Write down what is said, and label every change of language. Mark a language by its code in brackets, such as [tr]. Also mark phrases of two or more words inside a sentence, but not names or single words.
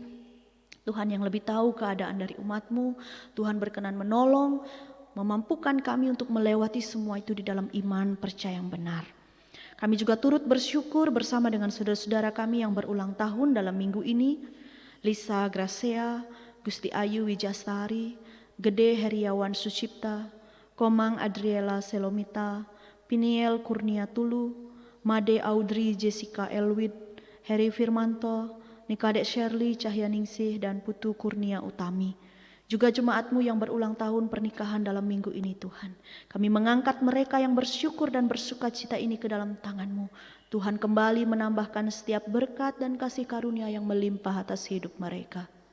[id] Tuhan yang lebih tahu keadaan dari umat-Mu. Tuhan berkenan menolong, memampukan kami untuk melewati semua itu di dalam iman percaya yang benar. Kami juga turut bersyukur bersama dengan saudara-saudara kami yang berulang tahun dalam minggu ini. Lisa Gracea, Gusti Ayu Wijastari, Gede Heriawan Sucipta, Komang Adriela Selomita, Piniel Kurnia Tulu, Made Audrey Jessica Elwid, Heri Firmanto, Nikadek Shirley Cahyaningsih, dan Putu Kurnia Utami. Juga jemaat-Mu yang berulang tahun pernikahan dalam minggu ini Tuhan. Kami mengangkat mereka yang bersyukur dan bersukacita ini ke dalam tangan-Mu. Tuhan kembali menambahkan setiap berkat dan kasih karunia yang melimpah atas hidup mereka.